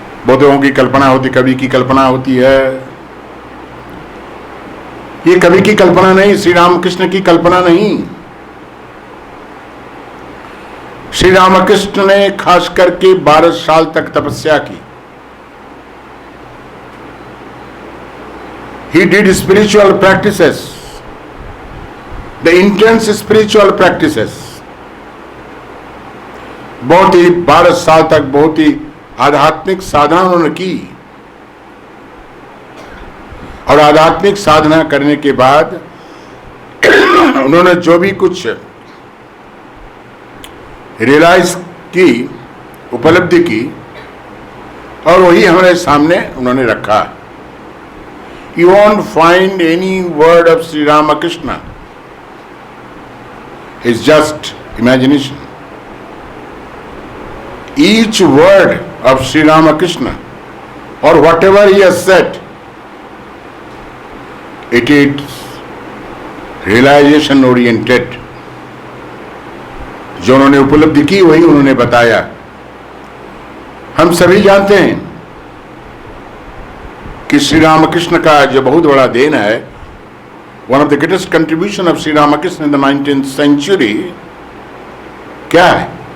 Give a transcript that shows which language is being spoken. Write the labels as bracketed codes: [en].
[hi] बहुतों की कल्पना होती, कवि की कल्पना होती है। ये कवि की कल्पना नहीं, श्री रामकृष्ण की कल्पना नहीं। श्री रामकृष्ण ने खास करके 12 साल तक तपस्या की। [en] He did spiritual practices, the intense spiritual practices. [hi] बहुत ही 12 साल तक बहुत ही आध्यात्मिक साधना उन्होंने की, और आध्यात्मिक साधना करने के बाद उन्होंने जो भी कुछ रियलाइज की, उपलब्धि की, और वही हमारे सामने उन्होंने रखा। [en] You won't find any word of Sri Ramakrishna. It's just imagination. Each word of Sri Ramakrishna, or whatever he has said, it is realization oriented. [hi] जो उन्होंने उपलब्धि की वही उन्होंने बताया। हम सभी जानते हैं कि श्री रामकृष्ण का जो बहुत बड़ा देन है, [en] one of the greatest contribution of Shri Ramakrishna in the 19th century [hi] क्या है?